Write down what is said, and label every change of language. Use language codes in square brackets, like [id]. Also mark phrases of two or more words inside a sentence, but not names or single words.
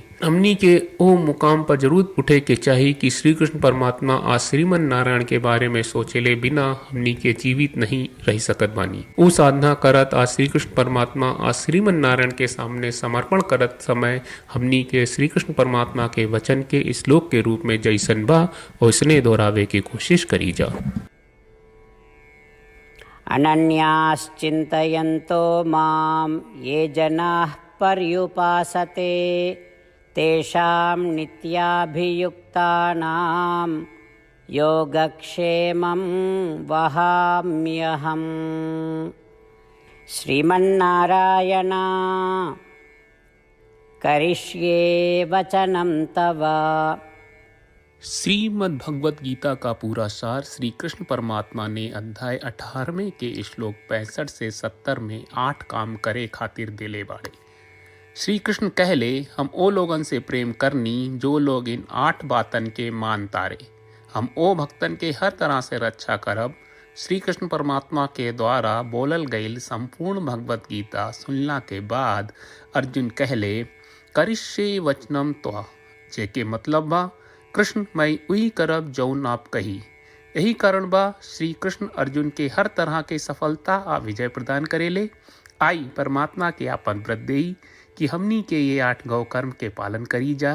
[bho] हमनी के ओ मुकाम पर जरूर उठे के चाहिए कि श्री कृष्ण परमात्मा आ श्रीमन नारायण के बारे में सोचेले बिना हमनी के जीवित नहीं रह सकत बानी। ऊ साधना करत आ श्री कृष्ण परमात्मा आ श्रीमन नारायण के सामने समर्पण करत समय हमनी के श्री कृष्ण परमात्मा के वचन के श्लोक के रूप में जैसन बा वैसने दोहरावे की कोशिश करी जा। [sa] अनन्याश्चिन्तयन्तो मां ये जनाः पर्युपासते तेषां नित्याभियुक्तानां योगक्षेमं वहाम्यहम्। श्रीमन्नारायण करिष्ये वचनं तव। [bho] श्रीमद् भगवत गीता का पूरा सार श्री कृष्ण परमात्मा ने अध्याय 18 के श्लोक 65 से 70 में 8 काम करे खातिर देले बाड़े। श्री कृष्ण कहले हम ओ लोगन से प्रेम करनी जो लोग इन 8 बातन के मान तारे। हम ओ भक्तन के हर तरह से रक्षा करब। श्री कृष्ण परमात्मा के द्वारा बोलल गईल संपूर्ण भगवत गीता सुनला के बाद अर्जुन कहले [sa] करिष्ये वचनम त्वा, [bho] जेके मतलब बा कृष्ण मैं वही करब जौन आप कही। यही कारण बा श्री कृष्ण अर्जुन के हर तरह के सफलता आ विजय प्रदान करेले। आई परमात्मा के आपन व्रत देई कि हमनी के ये 8 गौ कर्म के पालन करी जा।